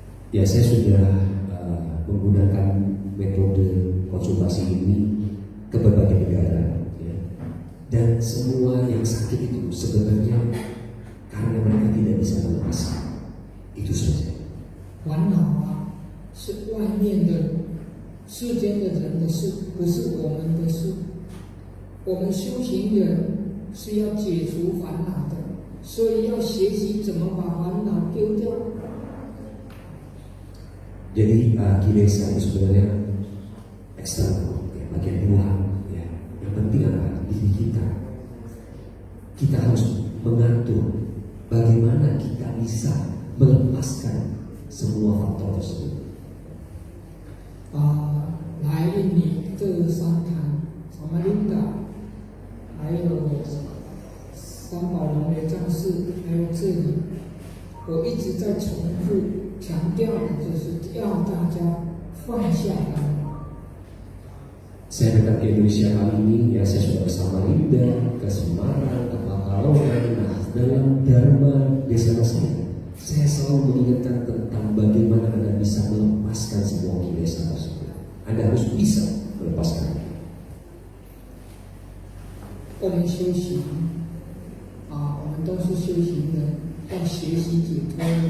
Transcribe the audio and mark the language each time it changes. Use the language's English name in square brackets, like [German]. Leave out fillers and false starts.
[Indonesian] Ya, saya sudah menggunakan metode konsultasi ini ke berbagai negara, ya. Dan semua yang sakit itu sebenarnya karena mereka tidak bisa melepaskan. Itu saja. [Chinese] 烦恼啊，是外面的世间的人的事，不是我们的事。我们修行人是要解除烦恼的，所以要学习怎么把烦恼丢掉。 [Indonesian] Jadi kilesa itu sebenarnya eksternal, ya, bagian luar. Ya. Yang penting adalah diri kita. Kita harus mengatur bagaimana kita bisa melepaskan semua faktor tersebut. [Chinese] 来印尼这3堂，萨玛琳达，还有三宝龙的藏寺，还有这里，我一直在重复。强调的就是要大家放下烦恼。 [Indonesian] Saya datang ke Indonesia kali ini, ya saya sudah bersama Linda, ke Semarang, ke Pekalongan. Nah, dalam Dharma Desa saya selalu mengingatkan tentang bagaimana Anda bisa melepaskan semua kilesa tersebut. Anda harus bisa melepaskan. [Chinese] 我们修行我们都是修行人，要学习解脱的。